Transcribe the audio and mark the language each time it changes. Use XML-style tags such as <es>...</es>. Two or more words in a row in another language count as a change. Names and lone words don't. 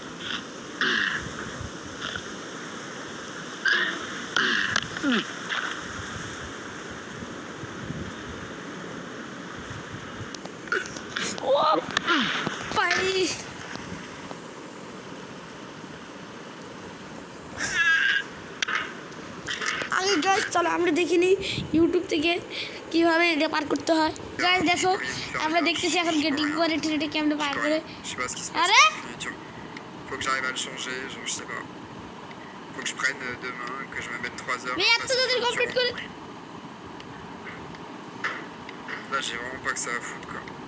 <bn>ও ভাই আগে গাইজ চলো আমরা দেখিনি ইউটিউব থেকে কীভাবে এটা পার করতে হয়। গাইজ দেখো আমরা দেখতেছি এখন গেটিং করে ট্রেনে কেমনে পার করে। আরে</bn> <fr>faut que j'arrive à le changer, genre je sais pas. Faut que je prenne demain, que je me mette 3 heures.</fr> <bn>ভাই এত তাড়াতাড়ি কমপ্লিট করে,</bn> <fr>Là j'ai vraiment pas que ça à foutre quoi.</fr>